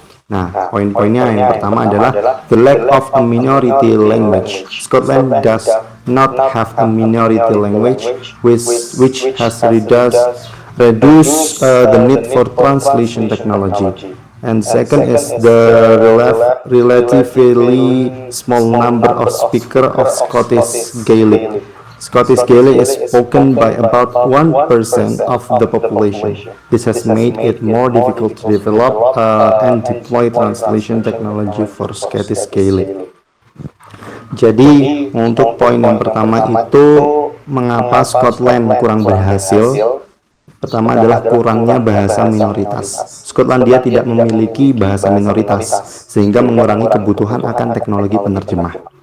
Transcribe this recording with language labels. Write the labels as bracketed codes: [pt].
[id] Nah, poin-poinnya yang pertama adalah [en] the lack of a minority language. Scotland does not have a minority language, which has reduced the need for translation technology. And second is the relatively small number of speakers of Scottish Gaelic. Scottish Gaelic is spoken by about 1% of the population. This has made it more difficult to develop and deploy translation technology for Scottish Gaelic. [id] Jadi untuk poin yang pertama itu mengapa Scotland kurang berhasil? Pertama adalah kurangnya bahasa minoritas. Skotlandia tidak memiliki bahasa minoritas, sehingga mengurangi kebutuhan akan teknologi penerjemah.